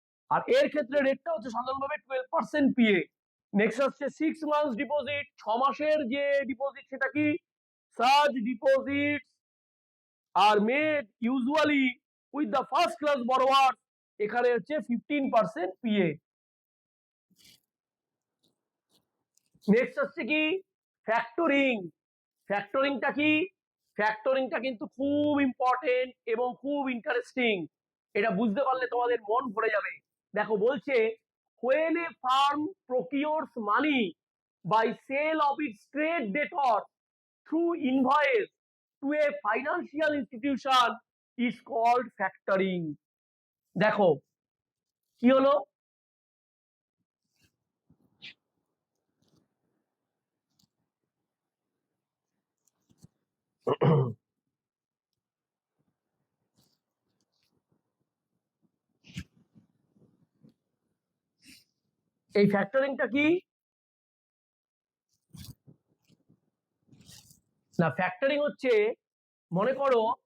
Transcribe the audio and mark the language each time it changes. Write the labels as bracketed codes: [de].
[bn] আর এর ক্ষেত্রে রেটটা হচ্ছে সাধারণভাবে 12% পিএ। নেক্সট হচ্ছে 6 মান্থস ডিপোজিট, 6 মাসের যে ডিপোজিট, সেটা কি [en] such deposits are made usually with the first class borrowers, [bn] এখানে হচ্ছে 15% পিএ। নেক্সট হচ্ছে কি ফ্যাক্টরিং, ফ্যাক্টরিংটা কি, ফ্যাক্টরিংটা কিন্তু খুব ইম্পর্টেন্ট এবং খুব ইন্টারেস্টিং, এটা বুঝতে পারলে তোমাদের মন ভরে যাবে। দেখো বলছে [en] when a firm procures money by sale of its trade debtor through invoice to a financial institution is called factoring। [bn] দেখো কি হলো, এই ফ্যাক্টরিংটা কি না, ফ্যাক্টরিং হচ্ছে, মনে করো